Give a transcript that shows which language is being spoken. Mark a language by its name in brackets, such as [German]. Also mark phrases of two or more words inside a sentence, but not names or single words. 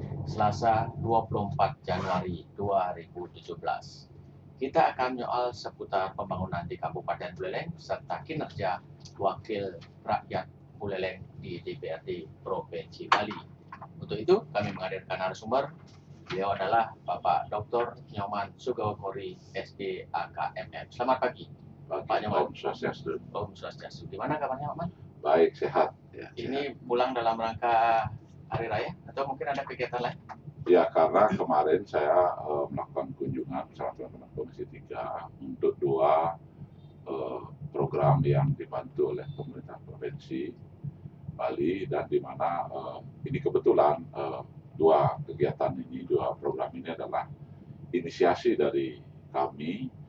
[Indonesian] Selasa 24 Januari 2017. Kita akan menyoal seputar pembangunan di Kabupaten Buleleng serta kinerja Wakil Rakyat Buleleng di DPRD Provinsi Bali. Untuk itu kami menghadirkan narasumber. Beliau adalah Bapak Dr. Nyoman Sugawokori, SD AKMM. Selamat pagi, Bapak Nyoman. [Balinese] Om Swastiastu. Om Swastiastu. [Indonesian] Gimana kabarnya, Nyoman? Baik, sehat. Ya, Ini pulang dalam rangka Hari Raya atau mungkin ada kegiatan lain? Ya, karena kemarin saya melakukan kunjungan bersama teman-teman Komisi 3 untuk dua program yang dibantu oleh pemerintah Provinsi Bali, dan di mana ini kebetulan dua kegiatan ini, dua program ini adalah inisiasi dari kami